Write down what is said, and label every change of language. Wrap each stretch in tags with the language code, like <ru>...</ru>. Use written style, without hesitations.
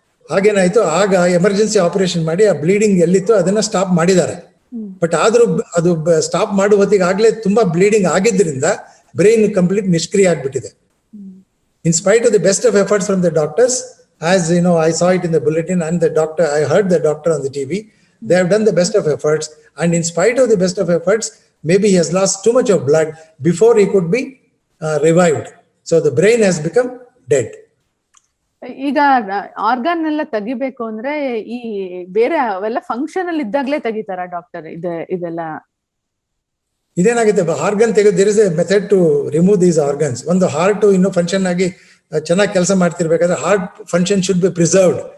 <kn>ಹಾಗೇನಾಯ್ತು, ಆಗ emergency operation ಮಾಡಿ ಆ ಬ್ಲೀಡಿಂಗ್ ಎಲ್ಲಿತ್ತು ಅದನ್ನ ಸ್ಟಾಪ್ ಮಾಡಿದ್ದಾರೆ. ಬಟ್ ಆದ್ರೂ ಅದು ಸ್ಟಾಪ್ ಮಾಡುವ ಹೊತ್ತಿಗೆ ಆಗ್ಲೇ ತುಂಬಾ ಬ್ಲೀಡಿಂಗ್ ಆಗಿದ್ದರಿಂದ ಬ್ರೈನ್ ಕಂಪ್ಲೀಟ್ ನಿಷ್ಕ್ರಿಯ ಆಗ್ಬಿಟ್ಟಿದೆ.</kn> <en>In spite of the best of efforts from the doctors, as you know, I saw it in the bulletin and I heard the doctor on the TV, they have done the best of efforts, and in spite of the best of efforts, maybe he has lost too much of blood before he could be revived. So the brain has become dead.</en> <kn>ಈಗ organ ಎಲ್ಲ ತೆಗಿಬೇಕು ಅಂದ್ರೆ ಈ ಬೇರೆ ಅವೆಲ್ಲ functional ಇದ್ದಾಗ್ಲೇ ತೆಗಿತಾರ doctor? ಇದೆಲ್ಲ ಇದೇನಾಗುತ್ತೆ, organ ತೆಗೆದು</kn> <en>There is a method to remove these organs.</en> <kn>ಒಂದು ಹಾರ್ಟ್ ಇನ್ನು ಫಂಕ್ಷನ್ ಆಗಿ ಚೆನ್ನಾಗಿ ಕೆಲಸ ಮಾಡ್ತಿರ್ಬೇಕಾದ್ರೆ</kn> <en>Heart function should be preserved.</en>